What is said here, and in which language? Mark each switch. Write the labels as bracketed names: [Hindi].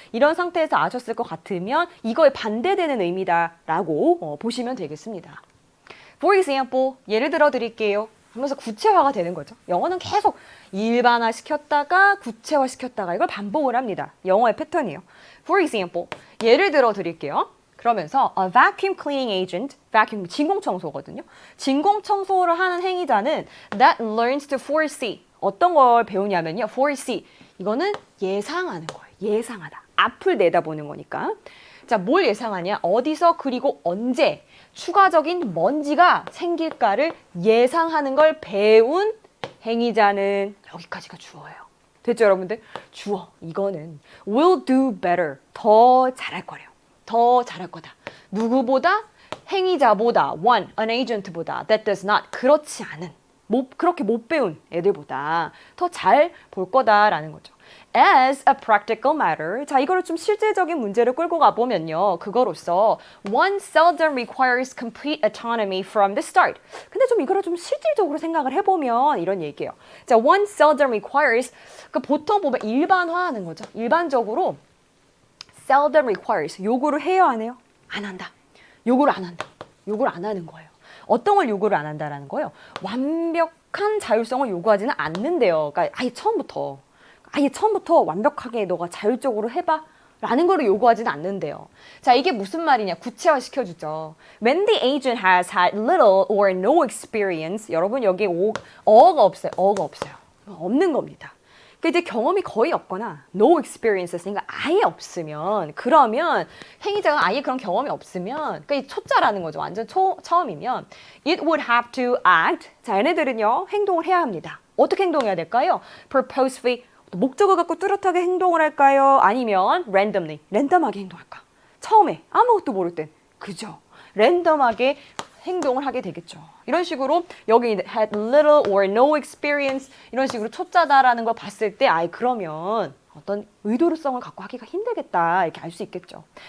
[Korean] 이런 상태에서 아셨을 것 같으면 이거에 반대되는 의미다라고 보시면 되겠습니다. For example, 예를 들어 드릴게요. 하면서 구체화가 되는 거죠. 영어는 계속 일반화 시켰다가 구체화 시켰다가 이걸 반복을 합니다. 영어의 패턴이에요. For example, 예를 들어 드릴게요. [English] 그러면서 a vacuum cleaning agent, vacuum 진공청소거든요. 진공청소를 하는 행위자는 that learns to foresee. [Korean] 어떤 걸 배우냐면요. foresee. 이거는 예상하는 거예요. 예상하다. 앞을 내다보는 거니까. 자, 뭘 예상하냐? 어디서 그리고 언제 추가적인 먼지가 생길까를 예상하는 걸 배운 행위자는 여기까지가 주어예요. 됐죠, 여러분들? 주어. [English] 이거는 will do better. [Korean] 더 잘할 거래요. 더 잘할 거다. 누구보다? 행위자보다, an agent보다, that does not, 그렇지 않은, 그렇게 못 배운 애들보다 더 잘 볼 거다라는 거죠. As a practical matter, 자, 이거를 좀 실제적인 문제를 끌고 가보면요. [English] 그거로서 one seldom requires complete autonomy from the start. [Korean] 근데 좀 이거를 좀 실질적으로 생각을 해보면 이런 얘기예요. 자, one seldom requires, 그 보통 보면 일반화하는 거죠. 일반적으로 seldom requires, 요구를 해요, 안 해요? 안 한다. 요구를 안 한다. 요구를 안 하는 거예요. 어떤 걸 요구를 안 한다라는 거예요? 완벽한 자율성을 요구하지는 않는데요. 그러니까 아예 처음부터 완벽하게 너가 자율적으로 해봐 라는 거를 요구하지는 않는데요. 자, 이게 무슨 말이냐? 구체화 시켜주죠. [English] When the agent has had little or no experience, 여러분 여기 어가 없어요. [Korean] 어가 없어요. 없는 겁니다. 이제 경험이 거의 없거나 no experience니까 아예 없으면, 그러면 행위자가 아예 그런 경험이 없으면, 그러니까 이 초짜라는 거죠. [English] 완전 처음이면 it would have to act. [Korean] 자, 얘네들은요 행동을 해야 합니다. 어떻게 행동해야 될까요? purposefully, 목적을 갖고 뚜렷하게 행동을 할까요? 아니면 randomly, 랜덤하게 행동할까? 처음에 아무것도 모를 땐, 그죠? 랜덤하게 행동을 하게 되겠죠. 이런 식으로 여기 had little or no experience 이런 식으로 초짜다라는 걸 봤을 때 그러면 어떤 의도성을 갖고 하기가 힘들겠다 이렇게 알 수 있겠죠.